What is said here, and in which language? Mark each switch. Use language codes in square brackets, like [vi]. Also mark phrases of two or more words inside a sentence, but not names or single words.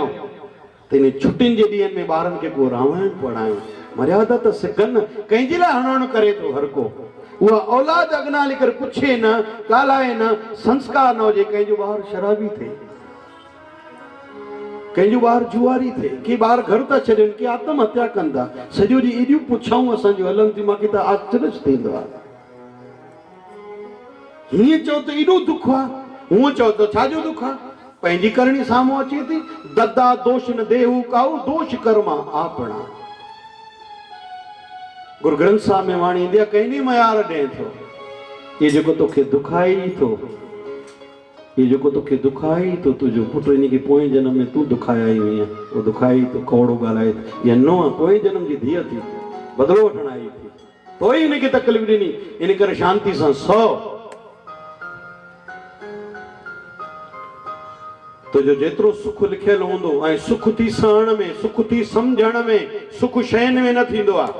[sd] त इन छुटियुनि जे ॾींहंनि में ॿारनि खे को रामायण पढ़ायूं, मर्यादा त सिखनि। कंहिंजे लाइ हणण करे थो हर को, उहा औलाद अॻिना हली करे पुछे न, ॻाल्हाए न, संस्कार न हुजे। कंहिंजो ॿार शराबी थिए, कंहिंजो ॿार जुआरी थिए, के ॿार घर था छॾनि, के आत्महत्या कनि था। सॼो ॾींहुं एॾियूं पुछाऊं असांजूं हलनि थियूं, मूंखे त आश्चर्य थींदो आहे। हीअं चओ त एॾो दुख आहे, हूअं चओ त छाजो दुख आहे? पंहिंजी करणी साम्हूं अचे थी। [pa] ਦੱਦਾ ਦੋਸ਼ ਨ ਦੇਹੂ ਕਾਊ, ਦੋਸ਼ ਕਰਮਾ ਆਪਣਾ। [sd] गुरु ग्रंथ साहिब में वाणी ईंदी आहे, कंहिं मयार ॾिए थो, ये जेको तोखे दुखाई थो, ये जेको तोखे दुखाई थो, तुंहिंजो पुटु इन खे पोएं जन्म में तूं दुखाया आई हुई, वो दुखाई तो कौड़ो ॻाल्हाए, या नुंहुं पोएं जन्म जी धीअ थी, बदिलो वठण आई थी, पोइ इनखे तकलीफ़ ॾिनी, इन करे शांति सां सौ। तुंहिंजो जेतिरो सुख लिखियल हूंदो, ऐं सुख थी सहण में, सुख थी सम्झण में, सुख शयुनि में न थींदो आहे।